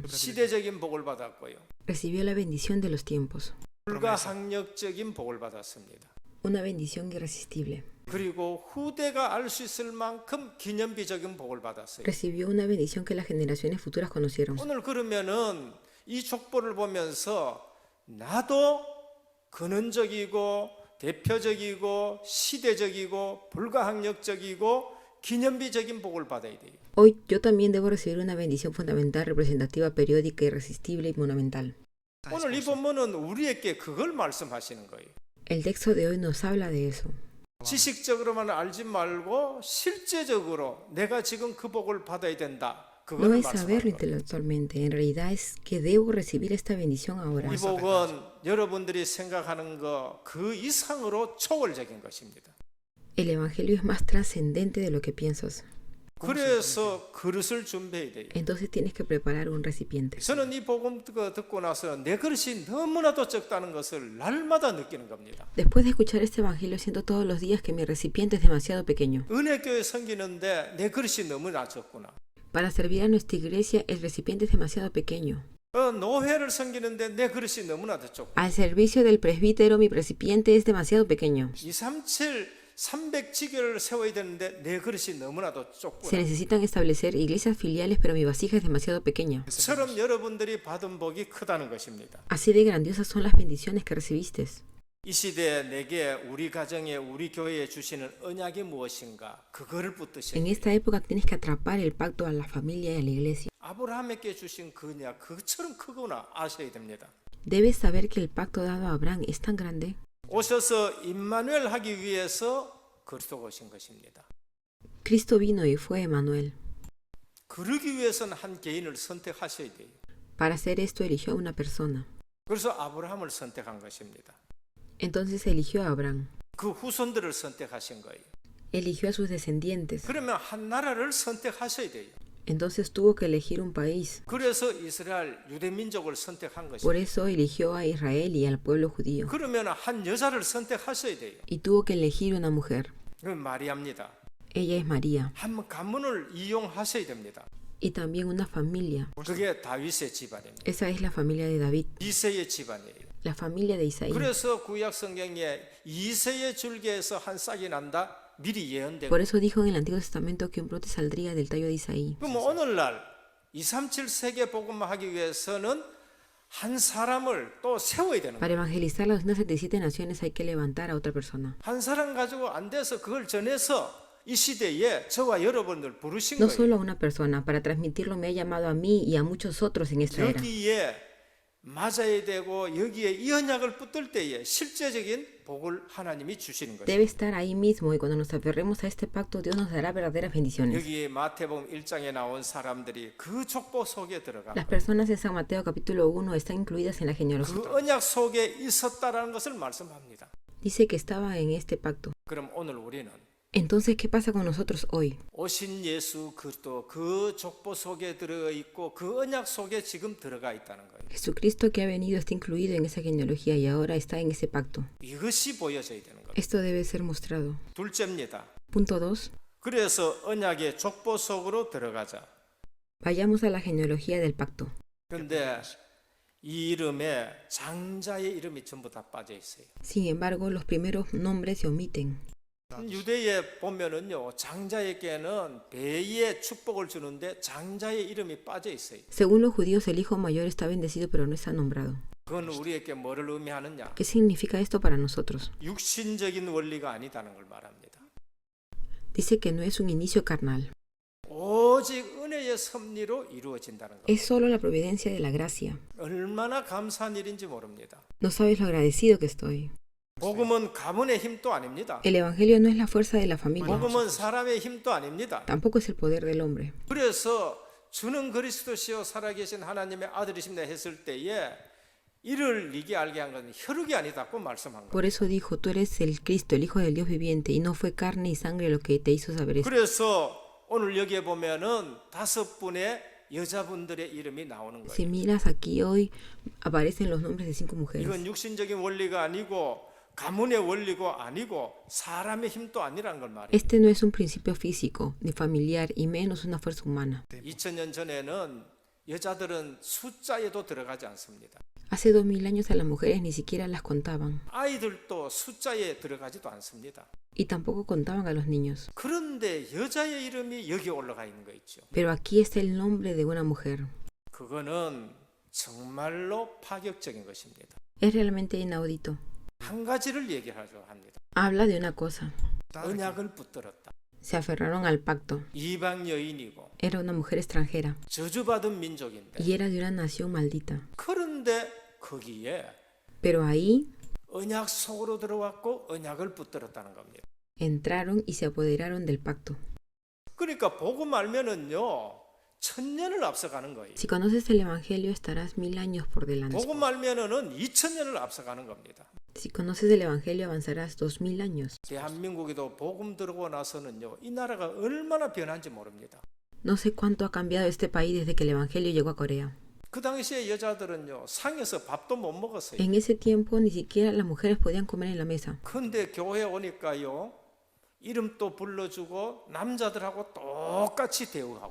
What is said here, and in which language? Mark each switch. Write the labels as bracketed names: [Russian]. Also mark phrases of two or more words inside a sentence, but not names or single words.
[Korean] 시대적인 복을 받았고요. [Spanish] Recibió la bendición de los tiempos. [Korean] 불가항력적인 복을 받았습니다. [Spanish] Una bendición irresistible. [Korean] 그리고 후대가 알 수 있을 만큼 기념비적인 복을 받았어요. [Spanish] Recibió una bendición que las generaciones futuras conocieron. [Korean] 오늘 그러면은 이 족보를 보면서 나도 근원적이고 대표적이고 시대적이고 불가항력적이고 기념비적인 복을 받아야 돼요. [Spanish] Hoy yo también debo recibir una bendición fundamental, representativa, periódica, irresistible y monumental. [Korean] 오늘 이 본문은 우리에게 그걸 말씀하시는 거예요. [Spanish] El texto de hoy nos habla de eso. [Korean] 지식적으로만 알지 말고 실제적으로 내가 지금 그 복을 받아야 된다. [Spanish] No [Korean] 그걸 [Spanish] es saberlo [Korean] 말씀하는 거예요. [Spanish] intelectualmente, en realidad es que debo recibir esta bendición ahora. [Korean] 이 복은 여러분들이 생각하는 것 그 이상으로 초월적인 것입니다. [Spanish] El Evangelio es más trascendente de lo que piensas. [Korean] 그래서 그릇을 준비해야 돼요. [Spanish] Entonces tienes que preparar un recipiente. [Korean] 저는 이 복음 듣고 나서 내 그릇이 너무나도 적다는 것을 날마다 느끼는 겁니다. [Spanish] Después de escuchar este Evangelio, siento todos los días que mi recipiente es demasiado pequeño. [Korean] 은혜교회 섬기는데 내 그릇이 너무나 적구나. [Spanish] Para servir a nuestra iglesia, el recipiente es demasiado pequeño. [Korean] 노회를 섬기는데 내 그릇이 너무나도 적고. [Spanish] Al servicio del presbítero, mi recipiente es demasiado pequeño. [Korean] 237 300지교를 세워야 되는데 내 그릇이 너무나도 [Spanish] Se [Korean] 좁구나. [Spanish] necesitan establecer iglesias filiales, pero mi vasija es demasiado pequeña. [Korean] 처럼 여러분들이 받은 복이 크다는 것입니다. [Spanish] Así de grandiosas son las bendiciones que recibiste. [Korean] 이 시대에 내게 우리 가정에 우리 교회에 주시는 언약이 무엇인가 그거를 붙드셔야 [Spanish] En [Korean] 돼요. [Spanish] esta época tienes que atrapar el pacto a la familia y a la iglesia. [Korean] 아브라함에게 주신 그 언약 그처럼 크구나 아셔야 됩니다. [Spanish] Debes saber que el pacto dado a Abraham es tan grande. [Korean] 오셔서 임마누엘 하기 위해서 그리스도가 오신 것입니다. [Spanish] Cristo vino y fue Emmanuel. [Korean] 그러기 위해서는 한 개인을 선택하셔야 돼요. [Spanish] Para hacer esto eligió a una persona. [Korean] 그래서 아브라함을 선택한 것입니다. [Spanish] Entonces eligió a Abraham. [Korean] 그 후손들을 선택하신 거예요. [Spanish] Eligió a sus descendientes. [Korean] 그러면 한 나라를 선택하셔야 돼요. [Spanish] Entonces tuvo que elegir un país. [Korean] 그래서 이스라엘 유대민족을 선택한 [Spanish] Por [Korean] 것입니다. [Spanish] eso eligió a Israel y al pueblo judío. [Korean] 그러면 한 여자를 선택하셔야 돼요. [Spanish] Y tuvo que elegir una mujer. [Korean] 그 마리아입니다. [Spanish] Ella es María. [Korean] 한 가문을 이용하셔야 됩니다. [Spanish] Y también una familia. [Korean] 그게 다윗의 집안입니다. [Spanish] Esa es la familia de David. [Korean] 이새의 집안이에요. [Spanish] La familia de Isaí. [Korean] 그래서 구약 성경에 이새의 줄기에서 한 싹이 난다 미리 예언되고. [Spanish] Por eso dijo en el Antiguo Testamento que un brote saldría del tallo de Isaí. [Korean] 그럼 오늘날 237 세계 복음화하기 위해서는 한 사람을 또 세워야 되는 거예요. [Spanish] Para evangelizar las 177 naciones hay que levantar a otra persona. [Korean] 한 사람 가지고 안 돼서 그걸 전해서 이 시대에 저와 여러분들 부르신 [Spanish] No [Korean] 거예요. [Spanish] solo a una persona, para transmitirlo me ha llamado a mí y a muchos otros en esta era. [Korean] 여기에 맞아야 되고 여기에 이 언약을 붙들 때에 실제적인 복을 하나님이 주시는 거예요. [Spanish] Debe estar ahí mismo y cuando nos aferremos a este pacto, Dios nos dará verdaderas bendiciones. [Korean] 여기 마태복음 1장에 나온 사람들이 그 족보 속에 들어가 [Spanish] Las personas de San Mateo capítulo 1 están incluidas en la [Korean] 그 [Spanish] genealogía. [Korean] 언약 속에 있었다라는 것을 말씀합니다. [Spanish] Dice que estaba en este pacto. [Korean] 그럼 오늘 우리는 [Spanish] Entonces, ¿qué pasa con nosotros hoy? [Korean] 오신 예수 그리스도 그 족보 속에 들어 있고 그 언약 속에 지금 들어가 있다는 거예요. [Spanish] Jesucristo que ha venido está incluido en esa genealogía y ahora está en ese pacto. [Korean] 이것이 보여져야 되는 거예요. [Spanish] Esto debe ser mostrado. [Korean] 둘째입니다. [Spanish] Punto 2. [Korean] 그래서 언약의 족보 속으로 들어가자. [Spanish] Vayamos a la genealogía del pacto. [Korean] 그런데 이 이름에 장자의 이름이 전부 다 빠져 있어요. [Spanish] Sin embargo, los primeros nombres se omiten. [Korean] 유대에 보면은요, 장자에게는 배의 축복을 주는데 장자의 이름이 빠져 있어요. [Spanish] Según los judíos, el hijo mayor está bendecido, pero no está nombrado. [Korean] 그건 우리에게 뭐를 의미하느냐? [Spanish] ¿Qué significa esto para nosotros? [Korean] 육신적인 원리가 아니다는 걸 말합니다. [Spanish] Dice que no es un inicio carnal, [Korean] 오직 은혜의 섭리로 이루어진다는 것. [Spanish] es solo la providencia de la gracia. [Korean] 얼마나 감사한 일인지 모릅니다. [Spanish] No sabes lo agradecido que estoy. [Korean] 복음은 가문의 힘도 아닙니다. [Spanish] El Evangelio no es la fuerza de la familia, [Korean] 복음은 사람의 힘도 아닙니다. [Spanish] tampoco es el poder del hombre. [Korean] 그래서 주는 그리스도시요 살아계신 하나님의 아들이십니다 했을 때에 이를 네게 알게 한 건 혈육이 아니다고 말씀한 거예요. [Spanish] Por eso dijo, tú eres el Cristo, el Hijo del Dios viviente, y no fue carne y sangre lo que te hizo saber esto. [Korean] 그래서 오늘 여기에 보면은 5분의 여자분들의 이름이 나오는 [Spanish] Si [Korean] 거예요. [Spanish] miras aquí hoy, aparecen los nombres de 5 mujeres. [Korean] 이건 육신적인 원리가 아니고 가문의 원리고 아니고 사람의 힘도 아니라는 걸 말이에요. [Spanish] Este no es un principio físico, ni familiar, y menos una fuerza humana. [Korean] 2000년 전에는 여자들은 숫자에도 들어가지 않습니다. [Spanish] Hace 2000 años a las mujeres ni siquiera las contaban, [Korean] 아이들도 숫자에 들어가지도 않습니다. [Spanish] y tampoco contaban a los niños. [Korean] 그런데 여자의 이름이 여기 올라가 있는 거 있죠. [Spanish] Pero aquí está el nombre de una mujer. [Korean] 그거는 정말로 파격적인 것입니다. [Spanish] Es realmente inaudito. [Korean] 한 가지를 얘기하려 합니다. [Spanish] Habla de una cosa. [Korean] 언약을 붙들었다. [Spanish] Se aferraron al pacto. [Korean] 이방 여인이고 [Spanish] Era una mujer extranjera [Korean] 저주받은 민족인데 [Spanish] y era de una nación maldita. [Korean] 그런데 거기에 [Spanish] Pero ahí [Korean] 언약 속으로 들어왔고 언약을 붙들었다는 겁니다. [Spanish] entraron y se apoderaron del pacto. [Korean] 그러니까 복음 알면은요 1000년을 앞서가는 거예요. [Spanish] Si conoces el Evangelio estarás 1000 años por delante. [Korean] 복음 알면은 2000년을 앞서가는 겁니다. [Spanish] Si conoces el Evangelio avanzarás 2000 años. [Korean] 대한민국에도 복음 들어오고 나서는요 이 나라가 얼마나 변한지 모릅니다. [Spanish] No sé cuánto ha cambiado este país desde que el Evangelio llegó a Corea. [Korean] 그 당시에 여자들은요 상에서 밥도 못 먹었어요. [Spanish] En ese tiempo ni siquiera las mujeres podían comer en la mesa. [Korean] 근데 교회에 오니까요 이름도 불러주고 남자들하고 똑같이 대우하고